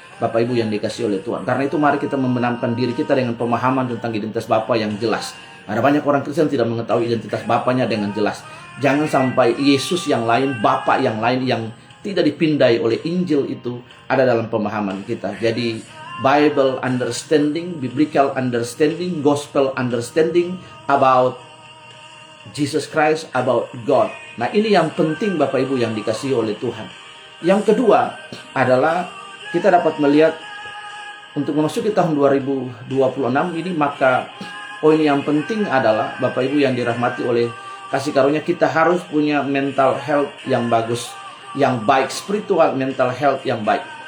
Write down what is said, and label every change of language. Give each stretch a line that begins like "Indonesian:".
Indonesian: Bapak Ibu yang dikasih oleh Tuhan. Karena itu mari kita membenamkan diri kita dengan pemahaman tentang identitas Bapa yang jelas. Ada banyak orang Kristen tidak mengetahui identitas Bapanya dengan jelas. Jangan sampai Yesus yang lain, Bapa yang lain yang tidak dipindai oleh Injil itu ada dalam pemahaman kita.
English: Jadi Bible understanding, biblical understanding, gospel understanding about Jesus Christ, about God.
Indonesian: Nah ini yang penting Bapak Ibu yang dikasihi oleh Tuhan. Yang kedua adalah kita dapat melihat untuk memasuki tahun 2026 ini, maka poin yang penting adalah Bapak Ibu yang dirahmati oleh kasih karunia, kita harus punya mental health yang bagus, yang baik, spiritual mental health yang baik.